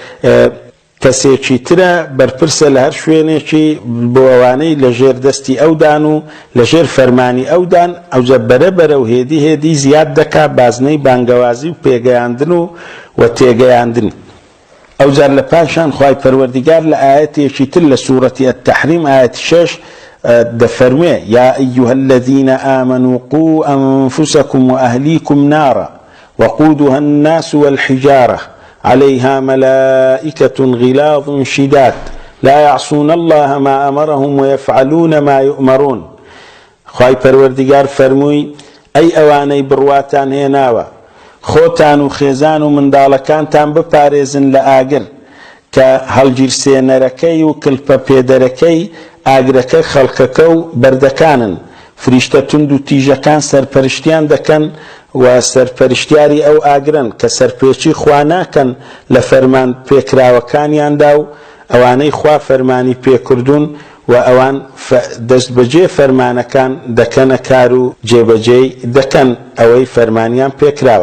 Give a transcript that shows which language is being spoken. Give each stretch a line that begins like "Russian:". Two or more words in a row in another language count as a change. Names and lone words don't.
Central Kurdish: کەسێکی ترە بەرپرسە لە هەر شوێنێکی بۆ ئەوانەی لە ژێر دەستی ئەودان و لە ژێر فەرمانی ئەودان ئەوجە بەرەبەرە و هێدی زیاد دەکا بازنەی بانگەوازی و پێگەیاندن و تێگەیاندن. ئەو جار لە پاشان خوای پەروەردیگار لە ئاەتێکی تر لە سوورەتی التەحریم ئاەتی 6 دەفەرمێ
Arabic: یا ئەیها الذين آمنوا قوا أنفسكم وأهليكم نارا وقودها الناس والحجارة عليها ملائكة غلاظ شداد لا يعصون الله ما أمرهم ويفعلون ما يؤمرون.
Central Kurdish: خواهی پەروەردیگار فەرمووی ئەی ئەوانەی بڕواتان هێناوە خۆتان و خێزان و منداڵەکانتان بپارێزن لە ئاگر کە هەڵگیرسێنەرەکەی و کلپە پێدەرەکەی ئاگرەکە خەڵکەکە و بەردەکانن فریشتە تند و تیژەکان سەرپەرشتیان دەکەن و سەرپەرشتیاری ئەو ئاگرن کە سەرپێچی خوا ناکەن لە فەرمان پێکراوەکانیاندا و ئەوانەی خوا فەرمانی پێکردوون و ئەوان دەستبەجێ فەرمانەکان دەکەنە کار و جێبەجێی دەکەن ئەوەی فەرمانیان پێکراوە.